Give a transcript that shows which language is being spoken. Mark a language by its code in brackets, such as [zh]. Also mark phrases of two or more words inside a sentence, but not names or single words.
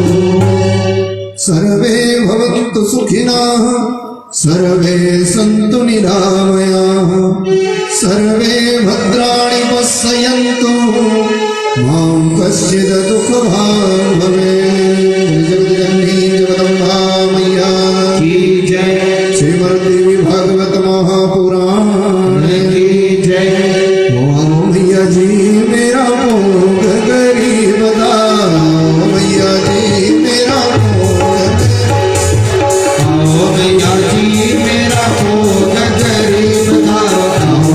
[sa] सर्वे भवन्तु सुखिनः सर्वे सन्तु निरामयाः सर्वे भद्राणि पश्यन्तु मां कश्चित् दुःखभाग् भवेत्। [hi] जगज्जननी जगदम्बा मैया की जय। श्रीमद्देवी भागवत महापुराण की जय। मैया जी मेरा भोग गरीब दाओ मैया जी मेरा भोग आओ मैया जी मेरा भोग गरीब दाओ